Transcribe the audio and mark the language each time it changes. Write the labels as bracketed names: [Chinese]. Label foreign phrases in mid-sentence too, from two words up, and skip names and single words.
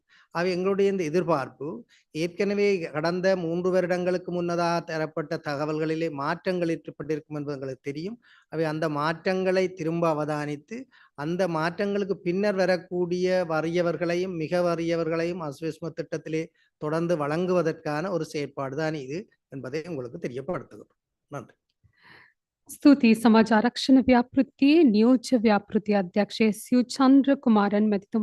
[Tamil] அவை எங்களுடைய இந்த எதிர்பார்ப்பு ஏற்கனவே கடந்த 3 வருடங்களுக்கு முன்னதாக தரப்பட்ட தகவல்களிலே மாற்றங்கள் ஏற்பட்டிருக்கும் என்பது எங்களுக்கு தெரியும். அவை அந்த மாற்றங்களை திரும்ப அவதானித்து அந்த மாற்றங்களுக்கு பின்னர் வரக்கூடிய வறியவர்களையும் மிக வறியவர்களையும் அஸ்விஸ்ம திட்டத்திலே தொடர்ந்து வழங்குவதற்கான ஒரு செயற்பாடு தான் இது என்பதை உங்களுக்கு தெரியப்படுத்துகிறோம். நன்றி. [Sinhala] ස්තුතියි සමාජ ආරක්ෂණ ව්‍යාපෘතියේ නියෝජ්‍ය ව්‍යාපෘති අධ්‍යක්ෂ එස්.යු. චන්ද්‍රකුමාරන් මැතිතුමා